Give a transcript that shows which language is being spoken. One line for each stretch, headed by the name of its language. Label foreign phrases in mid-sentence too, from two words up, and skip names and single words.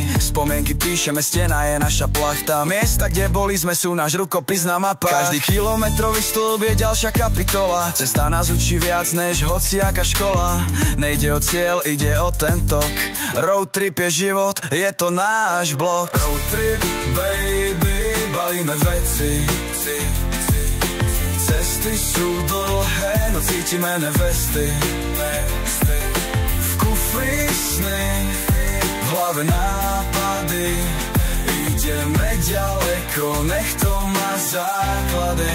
Slovak: Spomienky píšeme, stena je naša plachta, miesta, kde boli sme, sú náš rukopis na mapách. Každý kilometrový stĺp je ďalšia kapitola, cesta nás učí viac než hociaká škola. Nejde o cieľ, ide o ten tok,
English: road trip
Slovak: je život, je to náš blok.
English: Road trip, baby,
Slovak: balíme veci, cesty sú dlhé, no cítime nevesty, v kufri sny, v hlave nápady, ideme ďaleko, nech to má základy.